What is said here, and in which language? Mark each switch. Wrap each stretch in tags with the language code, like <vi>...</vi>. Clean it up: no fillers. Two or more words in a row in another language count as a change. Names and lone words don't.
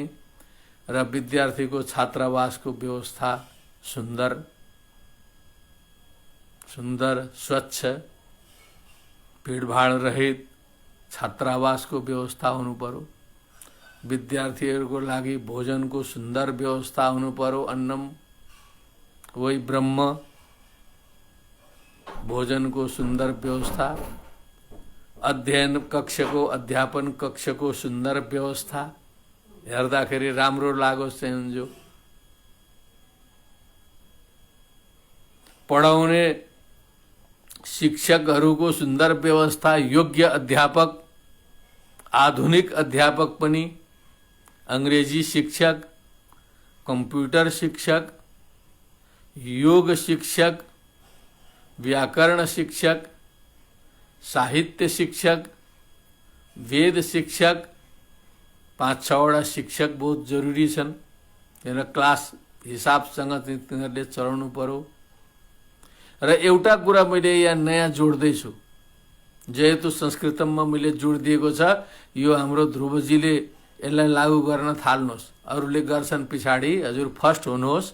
<ne>र विद्यार्थीको छात्रावासको व्यवस्था सुन्दर सुन्दर स्वच्छ भीडभाड रहित छात्रावासको व्यवस्था हुनु पर्यो। विद्यार्थीहरूको लागि भोजनको सुन्दर व्यवस्था हुनु पर्यो।</ne> <sa>अन्नम वही ब्रह्म,</sa> <ne>भोजनको सुन्दर व्यवस्था, अध्ययन कक्षको, अध्यापन कक्षको सुन्दर व्यवस्था, हेर्दाखेरि राम्रो लागोस् चाहिँ जो पढाउने शिक्षकहरूको सुन्दर व्यवस्था, योग्य अध्यापक, आधुनिक अध्यापक पनि, अंग्रेजी शिक्षक, कंप्यूटर शिक्षक, योग शिक्षक, व्याकरण शिक्षक, साहित्य शिक्षक, वेद शिक्षक, 5-6 वटा शिक्षक</ne> <hi>बहुत जरुरी</hi> <ne>छन्। र क्लास हिसाबसँग तिनीहरूले चलाउनु पर्यो। र एउटा कुरा मैले यहाँ नयाँ जोड्दैछु, जेहेतु संस्कृतममा मैले जोड दिएको छ, यो हाम्रो ध्रुवजीले यसलाई लागू गर्न थाल्नुहोस्, अरूले गर्छन् पछाडि, हजुर फर्स्ट हुनुहोस्।</ne>